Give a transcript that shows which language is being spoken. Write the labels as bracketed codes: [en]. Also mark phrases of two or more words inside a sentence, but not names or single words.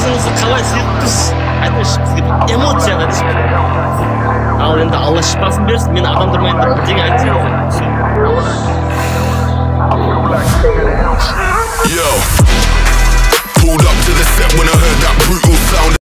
[kk] қалай сезіп тұрсыз? Айтыңызшы, бізге эмоцияны айтыңызшы. Ал енді Алла шипасын берсін, мен адам тұрмайын деп бірдеңе айтсаңыз. [en] Yo, pulled up to the set when I heard that brutal sound.